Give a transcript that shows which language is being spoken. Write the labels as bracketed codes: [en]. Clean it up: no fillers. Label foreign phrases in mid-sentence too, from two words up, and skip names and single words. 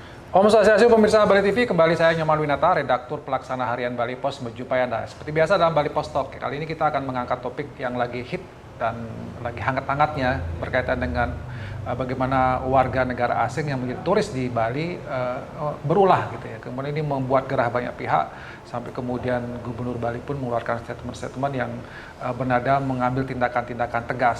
[id] Om Swastiastu, pemirsa Bali TV, kembali saya Nyoman Winata, redaktur pelaksana harian Bali Pos menjumpai Anda. Seperti biasa dalam Bali Pos Talk, kali ini kita akan mengangkat topik yang lagi hit dan lagi hangat-hangatnya berkaitan dengan bagaimana warga negara asing yang menjadi turis di Bali berulah gitu ya. Kemudian ini membuat gerah banyak pihak sampai kemudian Gubernur Bali pun mengeluarkan statement-statement yang bernada mengambil tindakan-tindakan tegas.